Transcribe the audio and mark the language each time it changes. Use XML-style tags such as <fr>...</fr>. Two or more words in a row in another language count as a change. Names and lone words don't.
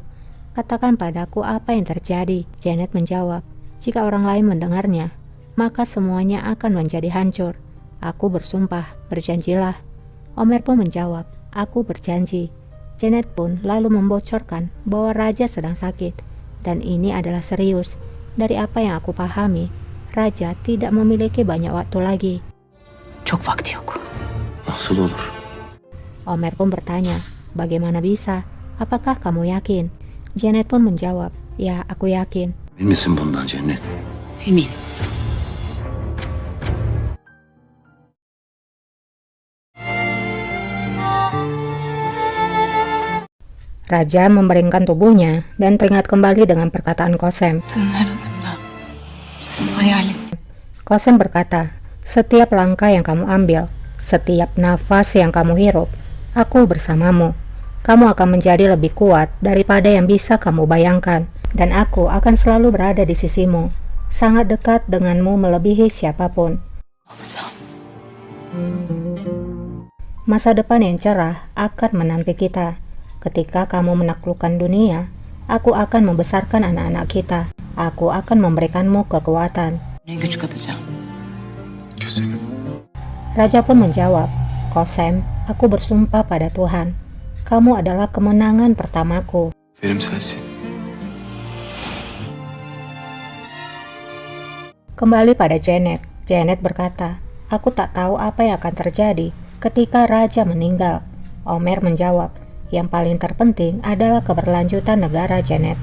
<id>Katakan padaku apa yang terjadi. Janet menjawab, jika orang lain mendengarnya, maka semuanya akan menjadi hancur. Aku bersumpah, berjanjilah. Omer pun menjawab, aku berjanji. Janet pun lalu membocorkan bahwa raja sedang sakit. Dan ini adalah serius. Dari apa yang aku pahami, raja tidak memiliki banyak waktu lagi.</id> <tr>Çok vakti yok. nasıl olur?</tr> <id>Omer pun bertanya, bagaimana bisa? Apakah kamu yakin? Janet pun menjawab, ya aku yakin.</id> <tr>Emin misin bundan Cennet? Eminim.</tr> <id>Raja membaringkan tubuhnya dan teringat kembali dengan perkataan Kosem.</id> <tr>Her adımda seni hayal ettim.</tr> <id>Kosem berkata, setiap langkah yang kamu ambil, setiap nafas yang kamu hirup, aku bersamamu. Kamu akan menjadi lebih kuat daripada yang bisa kamu bayangkan, dan aku akan selalu berada di sisimu, sangat dekat denganmu melebihi siapapun.</id> <tr>Olacağım.</tr> <id>Masa depan yang cerah akan menanti kita. Ketika kamu menaklukkan dunia, aku akan membesarkan anak-anak kita. Aku akan memberikanmu kekuatan.</id> <tr>Ne güç katacağım. Güzelim.</tr> <id>Raja pun menjawab, Kosem, aku bersumpah pada Tuhan. Kamu adalah kemenangan pertamaku.</id> <tr>Benim sensin.</tr> <id>Kembali pada Janet. Janet berkata, aku tak tahu apa yang akan terjadi ketika raja meninggal. Omer menjawab, yang paling terpenting adalah keberlanjutan negara Janet.</id>